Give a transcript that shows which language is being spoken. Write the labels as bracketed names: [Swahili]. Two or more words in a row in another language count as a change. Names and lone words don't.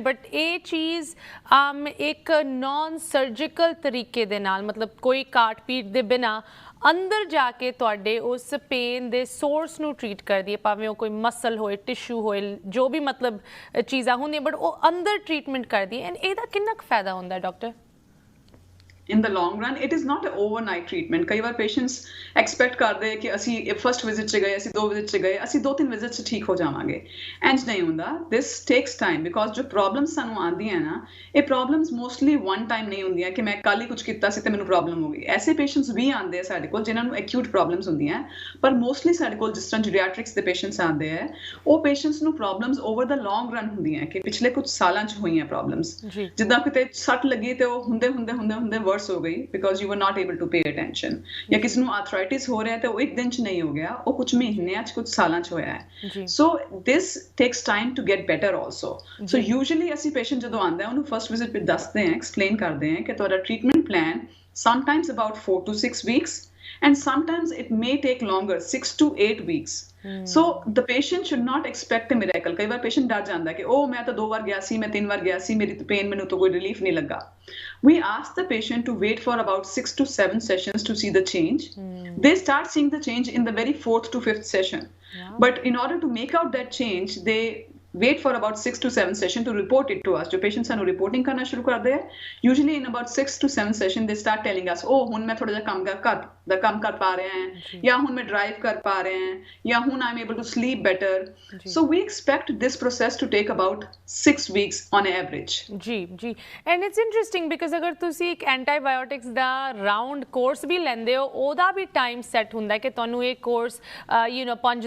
[Punjabi] ਬਟ ਇਹ ਚੀਜ਼ ਇੱਕ [English] non surgical [Punjabi] ਤਰੀਕੇ ਦੇ ਨਾਲ, ਮਤਲਬ ਕੋਈ ਕਾਟ ਪੀਟ ਦੇ ਬਿਨਾਂ ਅੰਦਰ ਜਾ ਕੇ ਤੁਹਾਡੇ ਉਸ ਪੇਨ ਦੇ ਸੋਰਸ ਨੂੰ ਟ੍ਰੀਟ ਕਰਦੀ ਹੈ, ਭਾਵੇਂ ਉਹ ਕੋਈ ਮਸਲ ਹੋਏ, ਟਿਸ਼ੂ ਹੋਏ, ਜੋ ਵੀ ਮਤਲਬ ਚੀਜ਼ਾਂ ਹੁੰਦੀਆਂ, ਬਟ ਉਹ ਅੰਦਰ ਟ੍ਰੀਟਮੈਂਟ ਕਰਦੀ ਹੈ। ਐਂਡ ਇਹਦਾ ਕਿੰਨਾ ਕੁ ਫਾਇਦਾ ਹੁੰਦਾ ਡਾਕਟਰ? [English] in the long run it is not an overnight treatment. [Punjabi] ਕਈ ਵਾਰ [English] patients expect [Punjabi] ਕਰਦੇ ਕਿ ਅਸੀਂ [English] first visit [Punjabi] 'ਚ ਗਏ, ਅਸੀਂ 2 ਵਿਜ਼ਿਟ 'ਚ ਗਏ, ਅਸੀਂ 2-3 ਵਿਜ਼ਿਟ 'ਚ ਠੀਕ ਹੋ ਜਾਵਾਂਗੇ। ਇੰਝ ਨਹੀਂ ਹੁੰਦਾ। [English] this takes time, because [Punjabi] ਜੋ ਪ੍ਰੋਬਲਮਸ ਸਾਨੂੰ ਆਉਂਦੀਆਂ ਨਾ, ਇਹ [English] problems mostly one time [Punjabi] ਨਹੀਂ ਹੁੰਦੀਆਂ ਕਿ ਮੈਂ ਕੱਲ੍ਹ ਹੀ ਕੁਝ ਕੀਤਾ ਸੀ ਤੇ ਮੈਨੂੰ ਪ੍ਰੋਬਲਮ ਹੋ ਗਈ। ਐਸੇ ਪੇਸ਼ੈਂਟਸ ਵੀ ਆਉਂਦੇ ਆ ਸਾਡੇ ਕੋਲ ਜਿਨ੍ਹਾਂ ਨੂੰ [English] acute problems [Punjabi] ਹੁੰਦੀਆਂ, ਪਰ ਮੋਸਟਲੀ ਸਾਡੇ ਕੋਲ ਜਿਸ ਤਰ੍ਹਾਂ ਜੀਰੀਆਟ੍ਰਿਕਸ ਦੇ ਪੇਸ਼ੈਂਟਸ ਆਉਂਦੇ ਆ, ਉਹ ਪੇਸ਼ੈਂਟਸ ਨੂੰ [English] problems over the long run [Punjabi] ਹੁੰਦੀਆਂ ਕਿ ਪਿਛਲੇ ਕੁਝ ਸਾਲਾਂ 'ਚ ਹੋਈਆਂ ਪ੍ਰੋਬਲਮਸ। ਜਿੱਦਾਂ ਕਿਤੇ ਸੱਟ ਲੱਗੀ ਤੇ ਉਹ ਹੁੰਦੇ ਵਰਸ ਹੋ ਗਈ ਬਿਕੋਜ਼ [English] you were not able to pay attention, [Punjabi] ਜਾਂ ਕਿਸੇ ਨੂੰ ਆਰਥਰਾਈਟਿਸ ਹੋ ਰਿਹਾ ਤੇ ਉਹ ਇੱਕ ਦਿਨ 'ਚ ਨਹੀਂ ਹੋ ਗਿਆ, ਉਹ ਕੁਝ ਮਹੀਨਿਆਂ 'ਚ, ਕੁਝ ਸਾਲਾਂ 'ਚ ਹੋਇਆ ਹੈ। [English] so this takes time to get better also. so usually [Punjabi] ਅਸੀਂ ਪੇਸ਼ੈਂਟ ਜਦੋਂ ਆਉਂਦਾ ਹੈ ਉਹਨੂੰ [English] first visit [Punjabi] 'ਤੇ ਦੱਸਦੇ ਹਾਂ, ਐਕਸਪਲੇਨ ਕਰਦੇ ਹਾਂ ਕਿ ਤੁਹਾਡਾ [English] treatment plan sometimes about 4 to 6 weeks and sometimes it may take longer, 6 to 8 weeks. So the patient should not expect a miracle. [Punjabi] ਕਈ ਵਾਰ ਪੇਸ਼ੈਂਟ ਡਰ ਜਾਂਦਾ ਕਿ ਉਹ ਮੈਂ ਤਾਂ 2 ਵਾਰ ਗਿਆ ਸੀ, ਮੈਂ 3 ਵਾਰ ਗਿਆ ਸੀ, ਮੇਰੀ ਤਾਂ ਪੇਨ, ਮੈਨੂੰ ਤਾਂ ਕੋਈ ਰਿਲੀਫ ਨਹੀਂ ਲੱਗਾ। [English] We ask the patient to wait for about 6 to 7 sessions to see the change. They start seeing the change in the very 4th to 5th session. But in order to make out that change, they wait for about 6 to 7 sessions to report it to us. [Hindi] जो patients ਸਾਨੂੰ reporting करना शुरू करते हैं, [English] usually in about 6 to 7 sessions they start telling us, [Punjabi] oh ਹੁਣ ਮੈਂ ਥੋੜਾ ਜਿਹਾ ਕੰਮ ਕਰ ਦਾ ਕੰਮ ਕਰ ਪਾ ਰਹੇ ਹਾਂ ਜਾਂ ਹੁਣ ਮੈਂ ਡਰਾਈਵ ਕਰ ਪਾ ਰਹੇ ਹਾਂ ਜਾਂ ਹੁਣ [English] I am able to sleep better so we expect this process to take about 6 weeks on average [Punjabi] ਜੀ [English] and it's interesting because [Punjabi] ਅਗਰ ਤੁਸੀਂ ਇੱਕ ਐਂਟੀਬਾਇਓਟਿਕਸ ਦਾ [English] round course [Punjabi] ਵੀ ਲੈਂਦੇ ਹੋ ਉਹਦਾ ਵੀ [English] time set [Punjabi] ਹੁੰਦਾ ਕਿ ਤੁਹਾਨੂੰ ਇਹ ਕੋਰਸ 5